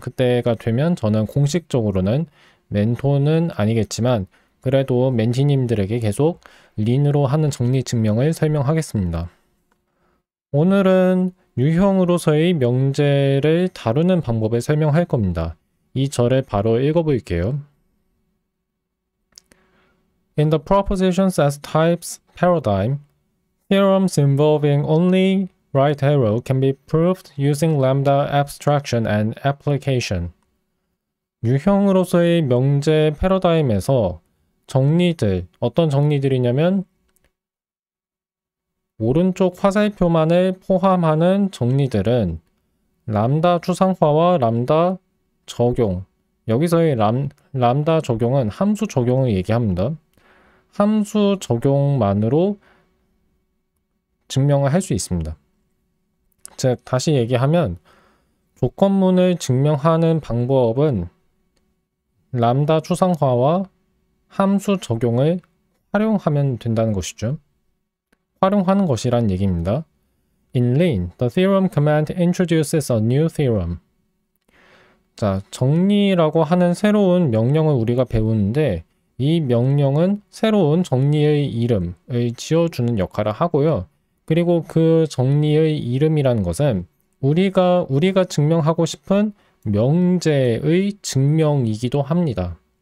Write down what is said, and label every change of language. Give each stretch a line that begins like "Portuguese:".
Korean: 그때가 되면 저는 공식적으로는 멘토는 아니겠지만 그래도 멘티님들에게 계속 린으로 하는 정리 증명을 설명하겠습니다. 오늘은 유형으로서의 명제를 다루는 방법을 설명할 겁니다. 이 절을 바로 읽어볼게요.
English: In the propositions as types paradigm, theorems involving only right arrow can be proved using lambda abstraction and application.
Korean: 유형으로서의 명제 패러다임에서 정리들, 어떤 정리들이냐면 오른쪽 화살표만을 포함하는 정리들은 람다 추상화와 람다 적용, 여기서의 람다 적용은 함수 적용을 얘기합니다. 함수 적용만으로 증명을 할 수 있습니다. 즉 다시 얘기하면 조건문을 증명하는 방법은 람다 추상화와 함수 적용을 활용하면 된다는 것이죠. 활용하는 것이란 얘기입니다.
English: In Lean, the theorem command introduces a new theorem.
Korean: 자, 정리라고 하는 새로운 명령을 우리가 배우는데 이 명령은 새로운 정리의 이름을 지어주는 역할을 하고요. 그리고 그 정리의 이름이라는 것은 우리가 증명하고 싶은 명제의 증명이기도 합니다.